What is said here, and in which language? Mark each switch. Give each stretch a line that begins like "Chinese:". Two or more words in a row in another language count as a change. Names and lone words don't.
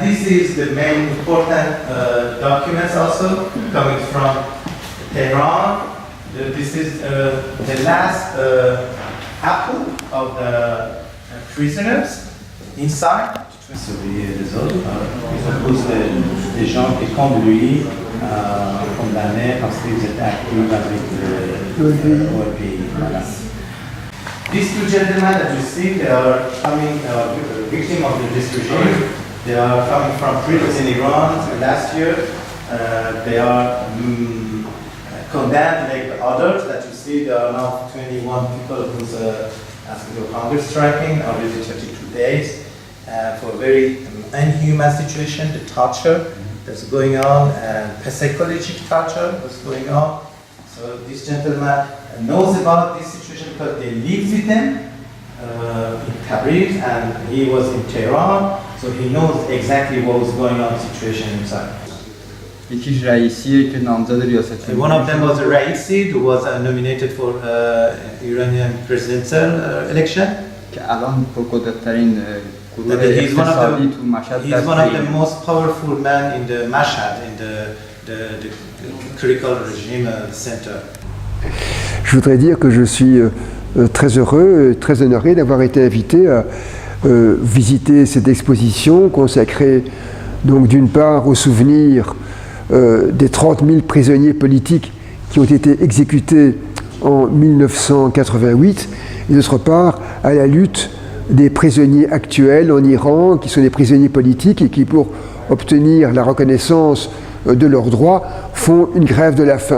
English: is the main important documents also coming from Tehran. This is the last apple of the prisoners inside.
French: Surveiller les autres, ils opposent des gens qui, comme lui, condamnés parce qu'ils étaient actifs avec l'OLP. Voilà.
English: These two gentlemen that you see, they are coming victim of this regime. They are coming from prison in Iran last year. They are condemned like the others that you see. There are now 21 people who's asking for hunger striking already 32 days for a very inhuman situation, the torture that's going on, and psychological torture that's going on. So this gentleman knows about this situation because they lived with them in Tabriz, and he was in Tehran, so he knows exactly what was going on situation inside.
Persian: یکیش رئیسیه که نامزد ریاست جمهوری.
English: One of them was Raisi, who was nominated for Iranian presidential election.
Persian: که الان پرقدرترین گروه
English: He's
Persian: اقتصادی تو مشهد
English: he's one of the most powerful men in the Mashhad, in the critical regime center.
French: Je voudrais dire que je suis très heureux, très honoré d'avoir été invité à visiter cette exposition consacrée donc d'une part au souvenir des 30 000 prisonniers politiques qui ont été exécutés en 1988 et d'autre part à la lutte des prisonniers actuels en Iran qui sont des prisonniers politiques et qui pour obtenir la reconnaissance de leurs droits font une grève de la faim.